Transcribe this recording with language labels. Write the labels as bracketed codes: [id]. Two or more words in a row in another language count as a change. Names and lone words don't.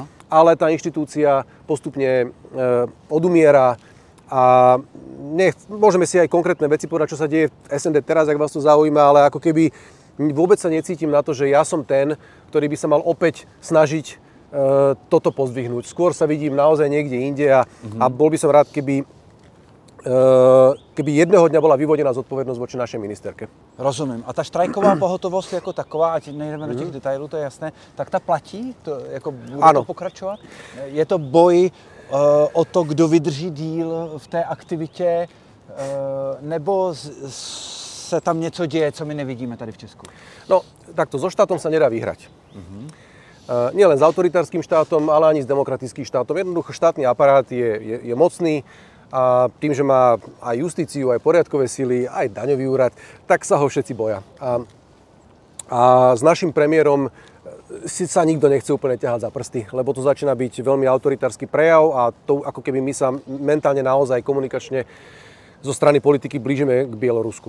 [sk] Ale tá inštitúcia postupne odumiera a môžeme si aj konkrétne veci povedať, čo sa deje v SND teraz, ak vás to zaujíma, ale ako keby vôbec sa necítim na to, že ja som ten, ktorý by sa mal opäť snažiť toto pozdvihnúť. Skôr sa vidím naozaj niekde inde a bol by som rád, keby jedného dňa bola vyvodená zodpovednosť voči našej ministerke. [cs] Rozumím. A ta štrajková pohotovost jako taková, ať nejdeme do těch detailů, to je jasné, tak ta platí? To, jako bude to pokračovat? Je to boj o to, kdo vydrží díl v té aktivitě, nebo se tam něco děje, co my nevidíme tady v Česku? [sk] No, takto, so štátom sa nedá vyhrať. Nie len s autoritárskym štátom, ale ani s demokratickým štátom. Jednoducho štátny aparát je mocný a tým, že má aj justíciu, aj poriadkové sily, aj daňový úrad, tak sa ho všetci boja. A s našim premiérom si sa nikto nechce úplne ťahať za prsty, lebo to začína byť veľmi autoritársky prejav a to ako keby my sa mentálne naozaj komunikačne zo strany politiky blížime k Bielorusku.